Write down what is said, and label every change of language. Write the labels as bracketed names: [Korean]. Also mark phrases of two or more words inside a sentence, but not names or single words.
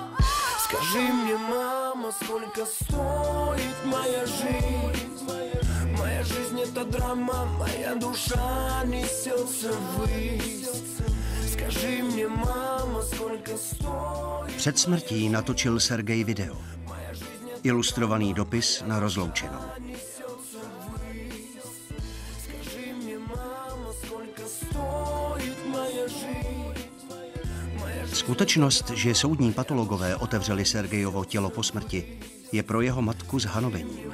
[Russian] Скажи мне, мама, сколько стоит моя жизнь? Моя жизнь это драма, моя душа несется ввысь. Скажи мне, мама, сколько стоит. [Czech] Před smrtí natočil Sergej video. Ilustrovaný dopis na rozloučenou. Skutečnost, že soudní patologové otevřeli Sergejovo tělo po smrti, je pro jeho matku zhanovením.